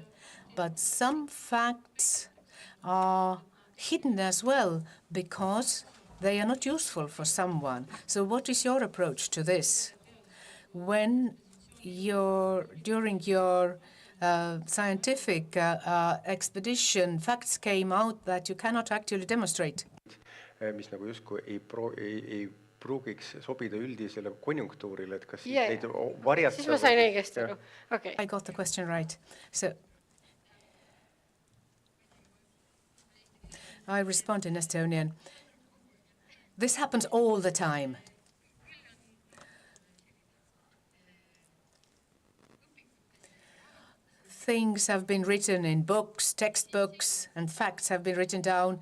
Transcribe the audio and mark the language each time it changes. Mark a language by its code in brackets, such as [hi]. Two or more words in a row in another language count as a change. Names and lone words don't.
[en] But some facts are hidden as well because they are not useful for someone. So what is your approach to this? When during your scientific expedition, facts came out that you cannot actually demonstrate. [et] Mis nagu justkui ei pruugiks sobida üldisele konjunktuurile, et kas neid varjata. Siis ma sain õigesti aru. Okay. [en] I got the question right. So I respond in Estonian. This happens all the time. Things have been written in books, textbooks, and facts have been written down.